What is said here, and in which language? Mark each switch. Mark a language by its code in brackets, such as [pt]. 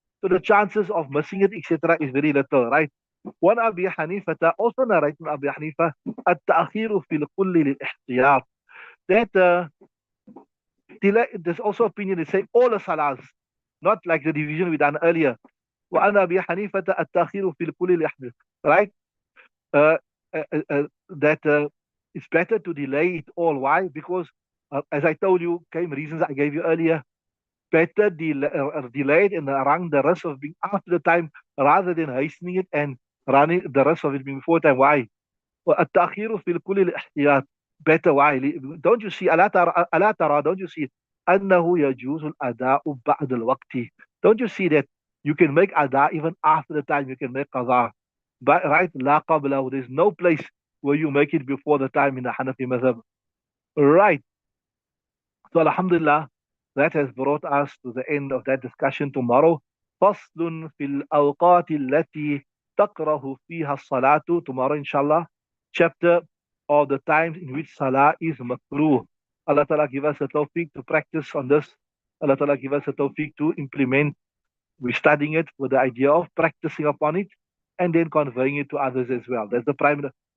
[en] So the chances of missing it, etc., is very little, right? One Abi Hanifa also narrated from Abi Hanifa, [ar] التأخير في الكل للاحتياط. [en] That there's also opinion that say all the salahs, not like the division we done earlier. [ar] وعن أبي حنيفة التأخير في الكل للاحتياط, [en] right? Uh, that it's better to delay it all. Why? Because as I told you, came reasons I gave you earlier. Better delay it and run the rest of being after the time rather than hastening it and running the rest of it being before time. Why? [ar] التأخير في الكل الاحتياط. [en] Better. Why? Don't you see? [ar] ألا ترى, [en] don't you see [ar] أنه يجوز الأداء بعد الوقت? [en] Don't you see that you can make أداء even after the time you can make قضاء? But right, [ar] لا قبله, [en] there's no place where you make it before the time in the Hanafi madhab. Right. So alhamdulillah, that has brought us to the end of that discussion. Tomorrow, [ar] فصل في الأوقات التي تكره فيها الصلاة. [en] Tomorrow, inshallah, chapter of the times in which salah is makruh. Allah Ta'ala give us a tawfiq to practice on this. Allah Ta'ala give us a tawfiq to implement. We're studying it with the idea of practicing upon it and then conveying it to others as well. That's the primary.